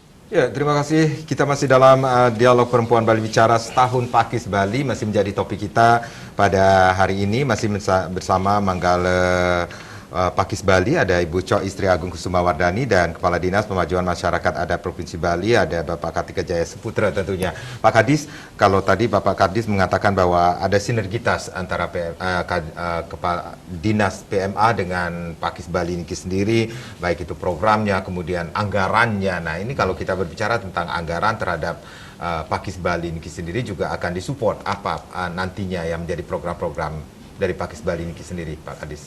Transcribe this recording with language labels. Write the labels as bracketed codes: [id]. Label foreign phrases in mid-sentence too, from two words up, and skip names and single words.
[id] Ya, terima kasih. Kita masih dalam dialog Perempuan Bali Bicara Setahun Pakis Bali, masih menjadi topik kita pada hari ini, masih bersama Manggala Pakis Bali, ada Ibu Cok Istri Agung Kusuma Wardani, dan Kepala Dinas Pemajuan Masyarakat Adat Provinsi Bali, ada Bapak Kartika Jaya Seputra tentunya. Pak Kadis, kalau tadi Bapak Kadis mengatakan bahwa ada sinergitas antara Kepala Dinas PMA dengan Pakis Bali ini sendiri, baik itu programnya, kemudian anggarannya. Nah, ini kalau kita berbicara tentang anggaran terhadap Pakis Bali ini sendiri juga akan disupport apa nantinya yang menjadi program-program dari Pakis Bali ini sendiri, Pak Kadis?